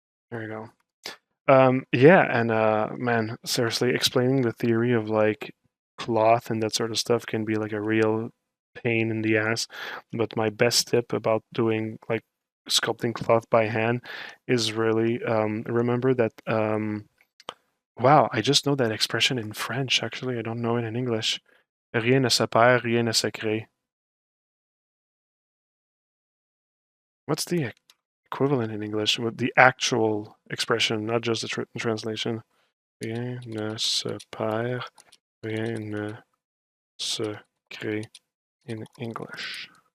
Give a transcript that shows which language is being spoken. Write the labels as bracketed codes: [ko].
[en] There you go. Yeah, and man, seriously, explaining the theory of like cloth and that sort of stuff can be like a real pain in the ass. But my best tip about doing like sculpting cloth by hand is really remember that wow, I just know that expression in French, actually. I don't know it in English. [fr] Rien ne se perd, rien ne se crée. [en] What's the equivalent in English? With the actual expression, not just the translation. [fr] Rien ne se perd, rien ne se crée [en] in English.